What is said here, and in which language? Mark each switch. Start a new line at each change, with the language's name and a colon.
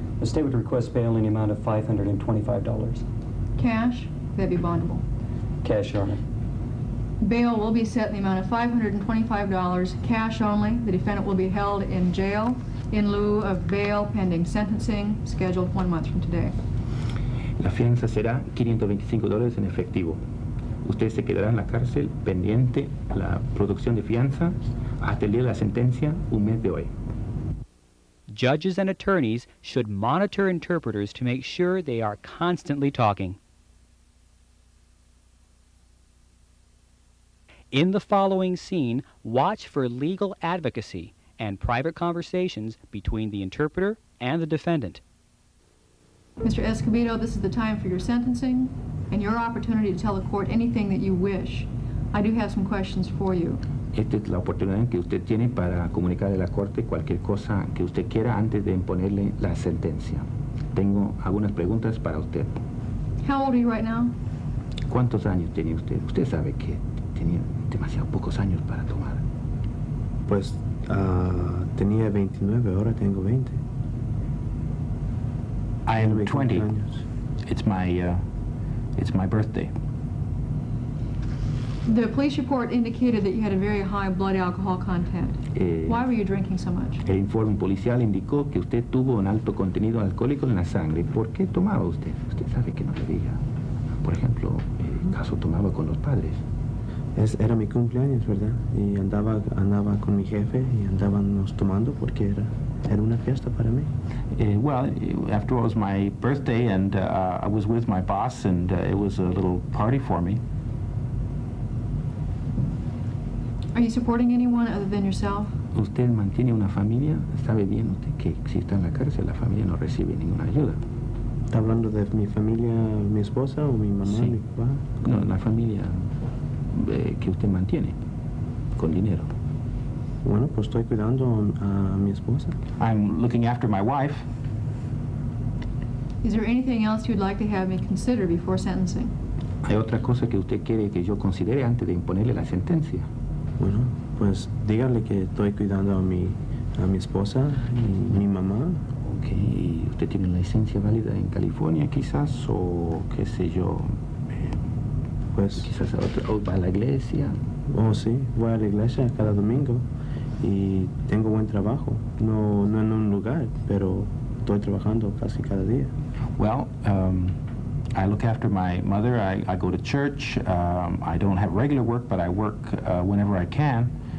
English: The state would request bail in the amount of $525. Cash? That'd be bondable. Cash, Your Honor. Bail will be set in the amount of $525, cash only. The defendant will be held in jail in lieu of bail pending sentencing, scheduled 1 month from today.
Spanish: La fianza será $525 en efectivo. Usted se quedará en la cárcel pendiente la producción de fianza hasta el día de la sentencia, un mes de hoy.
English: Judges and attorneys should monitor interpreters to make sure they are constantly talking. In the following scene, watch for legal advocacy and private conversations between the interpreter and the defendant. Mr. Escobedo, this is the time for your sentencing and your opportunity to tell the court anything that you wish. I do have some questions for you.
Spanish: Esta es la oportunidad que usted tiene para comunicarle a la corte cualquier cosa que usted quiera antes de imponerle la sentencia. Tengo algunas preguntas para usted.
English: How old are you right now?
Spanish: ¿Cuántos años tiene usted? Usted sabe que tenía demasiado pocos años para tomar. Pues tenía 29, ahora tengo 20.
English: I am 20.
Spanish: Años.
English: It's my birthday. The police report indicated that you had a very high blood alcohol content. Why were you drinking so much?
Spanish: El informe policial indicó que usted tuvo un alto contenido alcohólico en la sangre. ¿Por qué tomaba usted? Usted sabe que no debía. Por ejemplo, ¿acaso tomaba con los padres? Era mi cumpleaños, ¿verdad? Y andaba con mi jefe y andábamos tomando porque era una fiesta para mí.
English: Well, after all, it was my birthday, and I was with my boss, and it was a little party for me. Are you supporting anyone other than yourself?
Spanish: ¿Usted mantiene una familia? ¿Sabe bien usted que si está en la cárcel, la familia no recibe ninguna ayuda? ¿Está hablando de mi familia, mi esposa o mi mamá, Sí. mi papá? No, la familia que usted mantiene con dinero. Bueno, pues estoy cuidando a mi esposa.
English: I'm looking after my wife. Is there anything else you'd like to have me consider before sentencing?
Spanish: ¿Hay otra cosa que usted quiere que yo considere antes de imponerle la sentencia? Bueno, pues dígale que estoy cuidando a mi esposa y mi mamá. Ok, ¿usted tiene una licencia válida en California quizás? O qué sé yo, Pues, quizás o va a la iglesia. oh sí, voy a la iglesia cada domingo y tengo buen trabajo. No en un lugar, pero estoy trabajando casi cada día.
English: Well, I look after my mother. I go to church. I don't have regular work, but I work whenever I can.